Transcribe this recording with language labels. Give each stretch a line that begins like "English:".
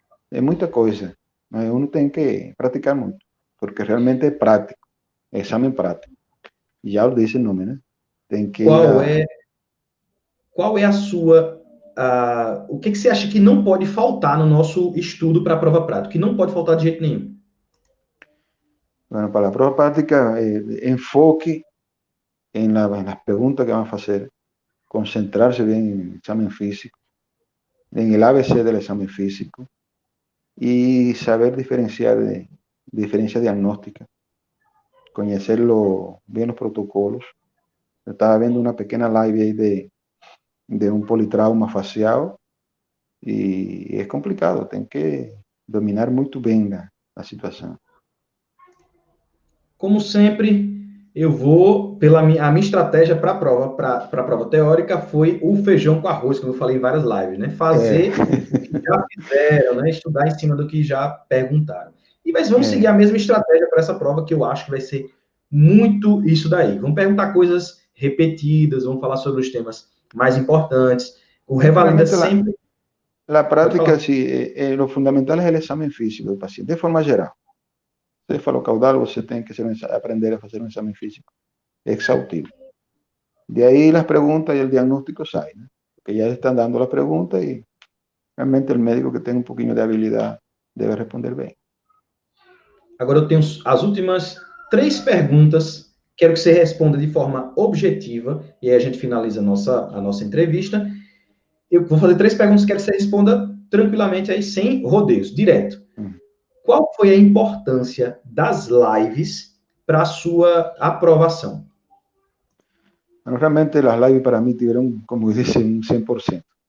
Portuguese: É muita coisa, mas uno tem que praticar muito, porque realmente é prático, é exame prático. Já o diz o nome, né? Tem que ir Qual é a sua... o que você acha que não pode faltar no nosso estudo para a prova prática? Que não pode faltar de jeito nenhum.
Spanish: Bueno, para la prueba práctica, enfoque en las preguntas que van a hacer, concentrarse bien en el examen físico, en el ABC del examen físico y saber diferenciar de diferencia diagnóstica, conocerlo bien los protocolos. Estaba viendo una pequeña live ahí de un politrauma facial y es complicado,
Portuguese: tem que dominar muito bem a situação. Como sempre, eu vou pela a minha estratégia para a prova teórica foi o feijão com arroz, como eu falei em várias lives, né? Fazer o que já fizeram, né? Estudar em cima do que já perguntaram. E mas vamos seguir a mesma estratégia para essa prova, que eu acho que vai ser muito isso daí. Vamos perguntar coisas repetidas, vamos falar sobre os temas mais importantes. O Revalida sempre...
Spanish: La práctica, sí, lo fundamental es el examen físico del paciente, de forma geral.
Portuguese: Cefalocaudal, você tem que aprender a fazer um exame físico exhaustivo.
Spanish: De aí las preguntas y el diagnóstico salen, ¿no? Porque ya están dando las preguntas y realmente el médico que tenga un poquito de habilidad debe responder bien.
Portuguese: Agora eu tenho as últimas 3 perguntas. Quero que você responda de forma objetiva, e aí a gente finaliza a nossa entrevista. Eu vou fazer 3 perguntas, quero que você responda tranquilamente aí, sem rodeios, direto. Qual foi a importância das lives para a sua aprovação?
Spanish: Bueno, realmente las lives para mí tuvieron, como dicen, un 100%.